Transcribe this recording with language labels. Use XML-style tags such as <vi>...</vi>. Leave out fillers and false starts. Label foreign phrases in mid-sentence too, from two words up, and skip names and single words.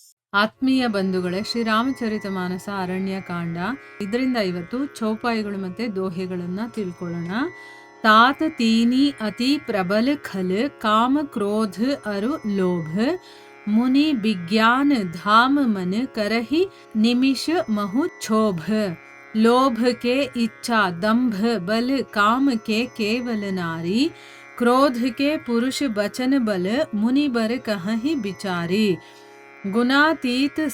<kn>ಆತ್ಮೀಯ ಬಂಧುಗಳೇ, ಶ್ರೀರಾಮಚರಿತ ಮಾನಸ ಅರಣ್ಯಕಾಂಡ. ಇದರಿಂದ ಇವತ್ತು ಚೌಪಾಯಿಗಳು ಮತ್ತೆ ದೋಹೆಗಳನ್ನ ತಿಳ್ಕೊಳ್ಳೋಣ.</kn> <awa>तात तीनी अति प्रबल खल काम क्रोध अरु लोभ मुनि विज्ञान धाम मन करहि निमिष महु क्षोभ लोभ के इच्छा दंभ बल काम के केवल नारी क्रोध के पुरुष बचन बल मुनि बर कहहि बिचारी गुणातीत</awa>